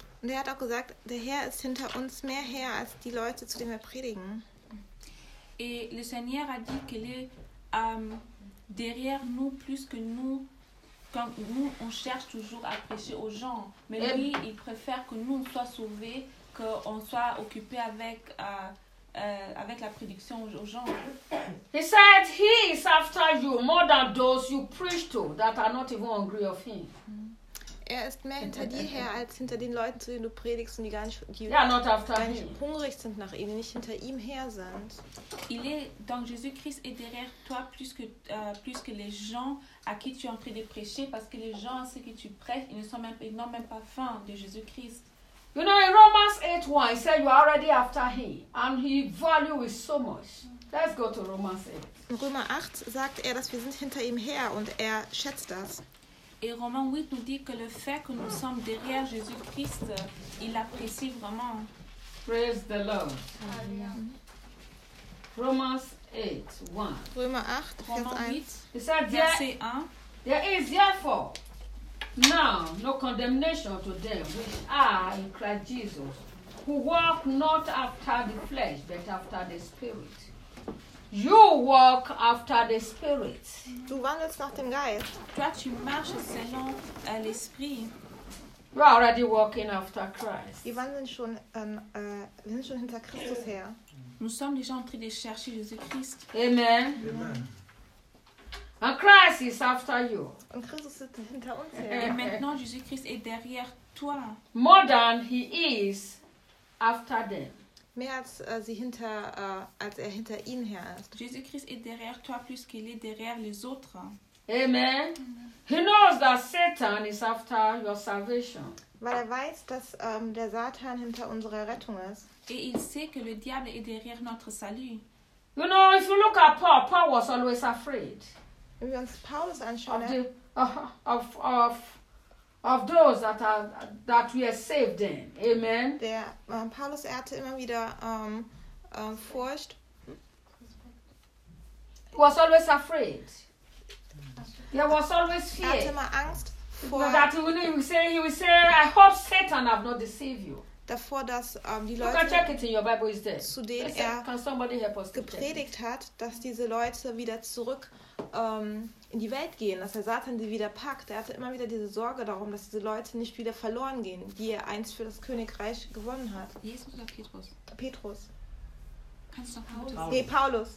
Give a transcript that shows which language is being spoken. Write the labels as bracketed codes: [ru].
[de] Und er hat auch gesagt, der Herr ist hinter uns mehr Herr als die Leute, zu denen wir predigen. [fr] Et le Seigneur a dit qu'il est derrière nous plus que nous, quand nous on cherche toujours à prêcher aux gens. Mais et lui, il préfère que nous on soit sauvés, que on soit occupé avec avec la prédiction aux gens. [en] He said he is after you more than those you preach to that are not even angry of him. [de] Er ist mehr hinter dir her als hinter den Leuten, zu denen du predigst und die gar nicht, hungrig sind nach ihm, nicht hinter ihm her sind. [fr] Il est donc Jésus Christ est derrière toi plus que les gens à qui tu es en train de prêcher, parce que les gens à ceux que tu prêches, ils n'ont même pas faim de Jésus Christ. [en] You know, in Romans 8:1, he said you are already after him, and he values so much. Let's go to Romans 8. [de] In Römer 8 sagt er, dass wir sind hinter ihm her und er schätzt das. [fr] Et Romains 8 nous dit que le fait que nous sommes derrière Jésus-Christ, il l'apprécie vraiment. [en] Praise the Lord. Amen. Romans 8:1. [de] Römer 8, Vers 1. [fr] Verset 1. [en] There is therefore now no condemnation to them which are in Christ Jesus, who walk not after the flesh, but after the Spirit. You walk after the Spirit. [de] Du wandelst nach dem Geist. [fr] Toi, tu marches selon l'Esprit. [en] You are already walking after Christ. [de] Wir wandeln schon, wir sind schon hinter Christus her. [fr] Nous sommes déjà en train de chercher Jésus-Christ. [en] Amen. Amen. And Christ is after you. [de] Und Christus ist hinter uns her. [fr] Et maintenant, Jésus-Christ est derrière toi. [en] More than he is after them. [de] Mehr als, als er hinter ihnen her ist. [fr] Jésus-Christ est derrière toi plus qu'il est derrière les autres. [en] Amen. He knows that Satan is after your salvation. [de] Weil er weiß, dass der Satan hinter unserer Rettung ist. [fr] Et il sait que le diable est derrière notre salut. [en] You know, if you look at Paul, Paul was always afraid. [de] Wenn wir uns Paulus anschauen, [en] of those that are that we have saved them. Amen. [de] Der Paulus, er hatte immer wieder Furcht. [en] He was always afraid. He was always fear. [de] Er hatte immer Angst vor. [en] That he will say, I hope Satan have not deceived you. [de] Davor, dass die [en] you [de] Leute, [en] can check it in your Bible, is there? [de] Zu denen er [en] can somebody help us [de] gepredigt hat, dass diese Leute wieder zurück in die Welt gehen, dass der Satan sie wieder packt. Er hatte immer wieder diese Sorge darum, dass diese Leute nicht wieder verloren gehen, die er einst für das Königreich gewonnen hat. Jesus oder Petrus? Petrus. Kannst du noch Paulus?